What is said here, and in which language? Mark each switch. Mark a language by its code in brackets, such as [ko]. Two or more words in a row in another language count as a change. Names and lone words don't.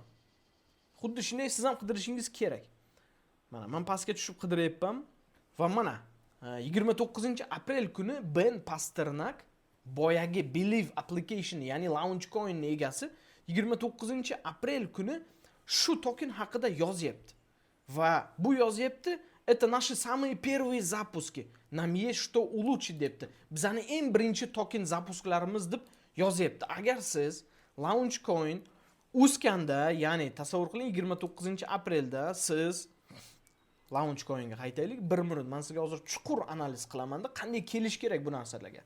[uz] Xuddi shunday siz ham qidirishingiz kerak. Mana men pastga tushib qidiryapman va mana 29-aprel kuni Ben Pasternak boyagi Believe application, ya'ni Launchcoin egasi 29-aprel kuni shu token haqida yozyapti. Va bu yozyapti, [ru] это наши самые первые запуски. Нам есть что улучшить debdi. [uz] Bizani eng birinchi token zapusklarimiz deb yozyapti. Agar siz Launchcoin o'sganda, ya'ni tasavvur qiling 29-aprelda siz Launchcoin'ga qaytaylik. 1 minut men sizga hozir chuqur analiz qilaman-da, qanday kelish kerak bu narsalarga.